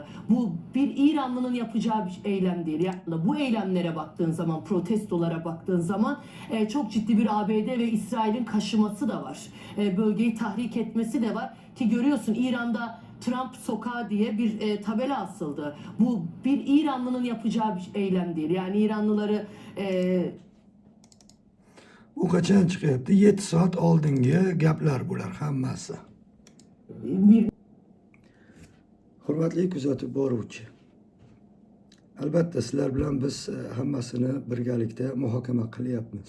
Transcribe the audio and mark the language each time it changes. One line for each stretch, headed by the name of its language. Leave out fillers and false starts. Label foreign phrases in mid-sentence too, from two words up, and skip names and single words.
Turkish: Bu bir İranlının yapacağı bir eylem değil. Yani bu eylemlere baktığın zaman, protestolara baktığın zaman çok ciddi bir ABD ve İsrail'in kaşıması da var. Bölgeyi tahrik etmesi de var ki görüyorsun İran'da Trump sokağı diye bir tabela asıldı. Bu bir İranlının yapacağı bir eylem değil. Yani İranlıları
Uzbek: Bu qachon chiqyapti? 7 soat oldingi gaplar bular hammasi. bir Hurmatli kuzatib boruvchi. Albatta sizlar bilan biz hammasini birgalikda muhokama qilyapmiz.